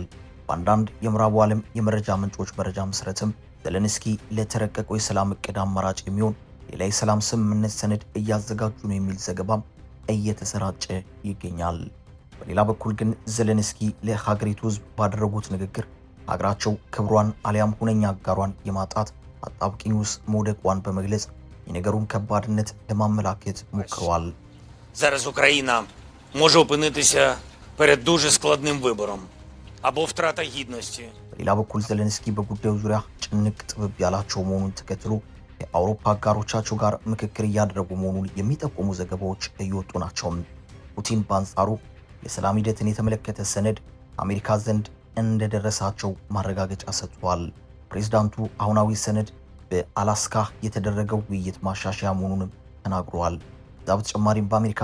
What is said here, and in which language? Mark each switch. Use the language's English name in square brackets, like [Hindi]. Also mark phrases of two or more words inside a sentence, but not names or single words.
[Amharic] በአንዳንድ የምዕራቡ ዓለም የመረጃ ምንጮች መረጃ መሰረትም ዘለንስኪ ለተረቀቀው የሰላም እቅድ አማራጭ የሚሆን ሌላ የሰላም ስምምነት ሰነድ እያዘጋጁ ነው የሚል ዘገባም እየተሰራጨ ይገኛል። በሌላ በኩል ግን ዘለንስኪ ለሀገሪቱ ሕዝብ ባደረጉት ንግግር ሀገራቸው ክብሯን አሊያም ሁነኛ አጋሯን የማጣት አጣብቂኝ ውስጥ መውደቋን በመግለጽ የነገሩን ከባድነት ለማመላከት ሞክረዋል። [Ukrainian] Зараз Україна може опинитися перед дуже складним вибором або втрата гідності. [Amharic] በሌላ በኩል ዘለንስኪ በጉዳዩ ዙሪያ ጭንቅ ጥብብ ያላቸው መሆኑን ተከትሎ የአውሮፓ አጋሮቻቸው ጋር ምክክር እያደረጉ መሆኑን የሚጠቁሙ ዘገባዎች እየወጡ ናቸው። ፑቲን በአንጻሩ የሰላም ሂደትን የተመለከተ ሰነድ አሜሪካ ዘንድ እንደደረሳቸው ማረጋገጫ ሰጥተዋል። ፕሬዝዳንቱ አሁናዊ ሰነድ በአላስካ የተደረገው ውይይት ማሻሻያ መሆኑንም ተናግረዋል። ከዛ በተጨማሪም በአሜሪካ